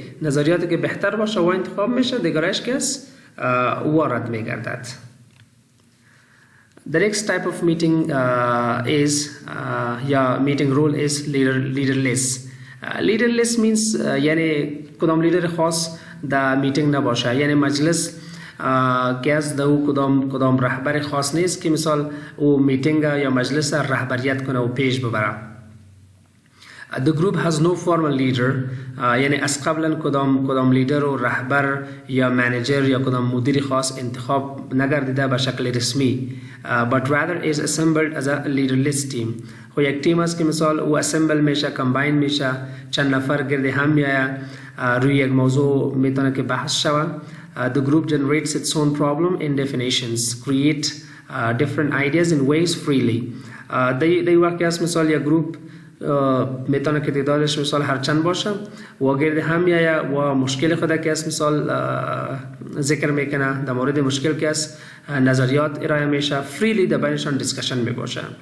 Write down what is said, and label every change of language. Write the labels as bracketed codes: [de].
[fa] نظریاتی که بهتر باشه و انتخاب میشه دیگرش که است وارد میگردد. [en] The next type of meeting is meeting role is leaderless. Leaderless means [fa] یعنی کدام لیدر خاص در میتینگ نباشه، یعنی مجلس که از دو کدام رهبر خاص نیست که مثال او میتینگ یا مجلس رهبریت کنه و پیش ببره. [en] The group has no formal leader. [fa] یعنی از قبلا کدام لیدر و رهبر یا منیجر یا کدام مدیر خاص انتخاب نگردیده به شکل رسمی. [en] But rather is assembled as a leaderless team. [fa] خو یک تیم است که مثال او اسمبل میشه، کمباین میشه، چند نفر گرد هم میآید، روی یک موضوع میتونه که بحث شود. [en] The group generates its own problem in definitions, create different ideas in ways freely. [fa] در واقع است مثال یک گروپ میتونه که تعدادش مثال هر چند باشه و گرد هم میآید و مشکل خود که است مثال ذکر میکنه، در مورد مشکل که است نظریات ارائه میشه، فریلی در بینشان دیسکشن می باشه.